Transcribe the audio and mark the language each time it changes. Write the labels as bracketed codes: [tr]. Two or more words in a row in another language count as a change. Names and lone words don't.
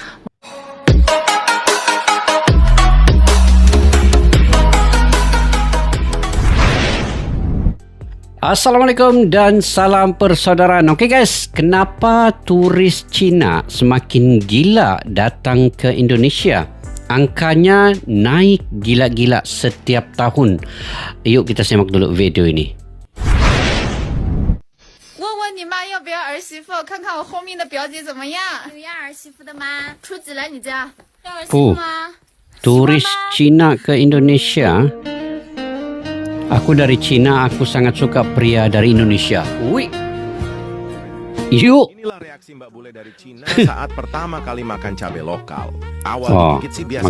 [id] Assalamualaikum dan salam persaudaraan. Okey guys, kenapa turis Cina semakin gila datang ke Indonesia? Angkanya naik gila-gila setiap tahun. Yuk kita simak dulu video ini. [zh] 问问你妈要不要儿媳妇，看看我后面的表姐怎么样。有要儿媳妇的吗？初几来你家？要儿媳妇吗？ [id] Turis Cina ke Indonesia. Aku dari Cina, aku sangat suka pria dari Indonesia. Wih. Yuk. Inilah reaksi Mbak Bule dari Cina saat pertama kali makan cabai lokal. Awal Oh, digigit sih biasa